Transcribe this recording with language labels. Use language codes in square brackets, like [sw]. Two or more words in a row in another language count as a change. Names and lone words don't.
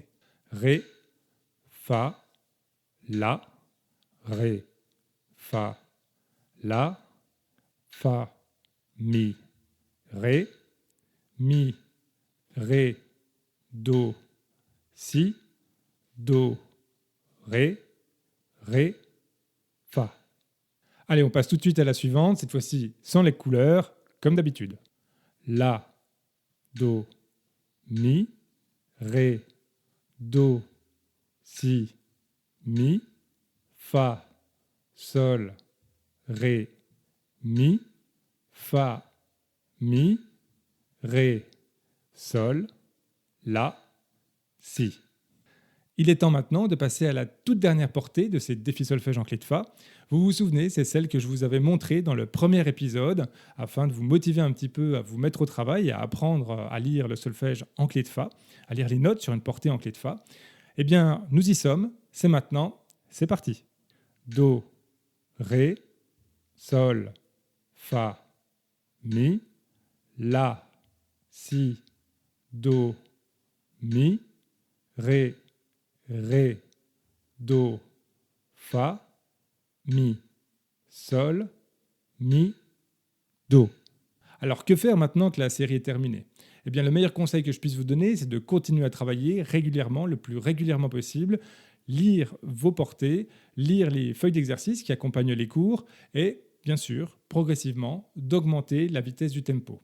[fr] Ré, Fa, La, Ré, Fa, La, Fa, Mi, Ré, Mi, Ré, Do, Si, Do, Ré, Ré, Fa. Allez, on passe tout de suite à la suivante, cette fois-ci sans les couleurs, comme d'habitude. La, Do, Mi, Ré, Do, Si, Mi, Fa, Sol, Ré, Mi, Fa, Mi, Ré, Sol, La, Si. Il est temps maintenant de passer à la toute dernière portée de ces défis solfège en clé de Fa. Vous vous souvenez, c'est celle que je vous avais montrée dans le premier épisode afin de vous motiver un petit peu à vous mettre au travail et à apprendre à lire le solfège en clé de Fa, à lire les notes sur une portée en clé de Fa. Eh bien, nous y sommes, c'est maintenant, c'est parti. Do, Ré, Sol, Fa, Mi, La, Si, Do, Mi, Ré, Ré, Do, Fa, Mi, Sol, Mi, Do. Alors que faire maintenant que la série est terminée? Eh bien le meilleur conseil que je puisse vous donner, c'est de continuer à travailler régulièrement, le plus régulièrement possible, lire vos portées, lire les feuilles d'exercice qui accompagnent les cours et, bien sûr, progressivement, d'augmenter la vitesse du tempo.